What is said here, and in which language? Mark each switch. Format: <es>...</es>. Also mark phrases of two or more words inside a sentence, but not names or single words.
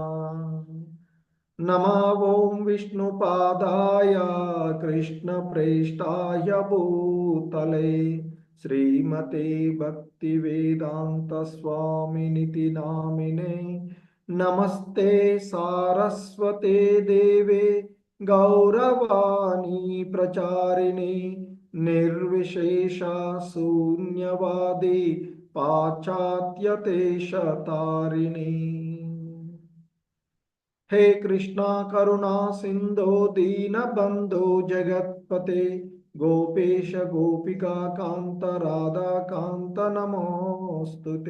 <sa>నమో ఓం విష్ణుపాదాయ కృష్ణప్రేష్టాయ భూతలే శ్రీమతే భక్తివేదాంత స్వామినితి నామినే. నమస్తే సారస్వతే దేవే గౌరవాణి ప్రచారిణి నిర్విశేష శూన్యవాది పాశ్చాత్యదేశతారిణి. हे कृष्णा करुणा सिंधो दीनबंधो जगत्पते गोपेश गोपिका कांत राधा कांत नमोस्तुते.</sa>